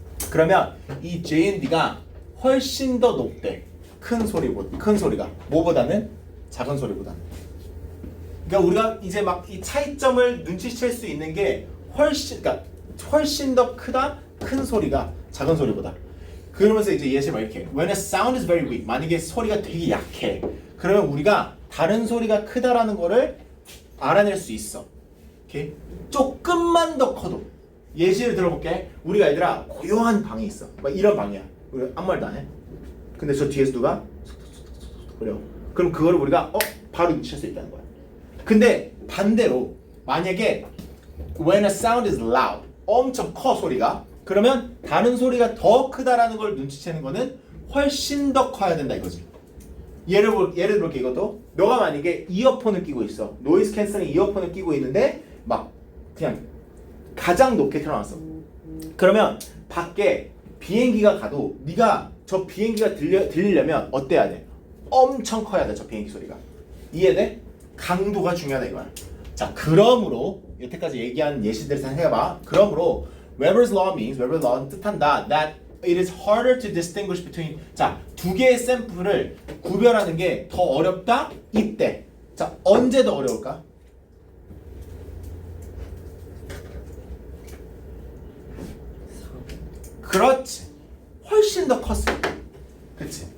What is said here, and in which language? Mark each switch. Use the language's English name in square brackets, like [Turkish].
[Korean] 그러면 이 JND가 훨씬 더 높대. 큰 소리가 뭐보다는 작은 소리보다는. 그러니까 우리가 이제 막 이 차이점을 눈치챌 수 있는 게 훨씬 더 크다. 큰 소리가 작은 소리보다. 그러면서 이제 예시를 막 이렇게 [English] When a sound is very weak. [Korean] 만약에 소리가 되게 약해. 그러면 우리가 다른 소리가 크다라는 거를 알아낼 수 있어. 오케이? 조금만 더 커도. 예시를 들어볼게. 우리가 얘들아 고요한 방이 있어. 막 이런 방이야. 우리 아무 말도 안 해. 근데 저 뒤에서 누가 그래요. 그럼 그거를 우리가 바로 눈치챌 수 있다는 거야. 근데 반대로 만약에 [English] when a sound is loud [Korean] 엄청 커 소리가 그러면 다른 소리가 더 크다라는 걸 눈치채는 거는 훨씬 더 커야 된다 이거지. 예를 들어볼게. 이것도 너가 만약에 이어폰을 끼고 있어. 노이즈 캔슬링 이어폰을 끼고 있는데 막 그냥 가장 높게 틀어놨어. 그러면 밖에 비행기가 가도 네가 저 비행기가 들리려면 어때야 돼? 엄청 커야 돼, 저 비행기 소리가. 이해돼? 강도가 중요하다 이거야. 자, 그러므로 여태까지 얘기한 예시들을 해봐. 그러므로 [English] Weber's law means Weber's law는 [Korean] 뜻한다. [English] That it is harder to distinguish between. [Korean] 자, 두 개의 샘플을 구별하는 게 더 어렵다. 이때. 자, 언제 더 어려울까? 그렇지. 훨씬 더 컸을 때. 그치.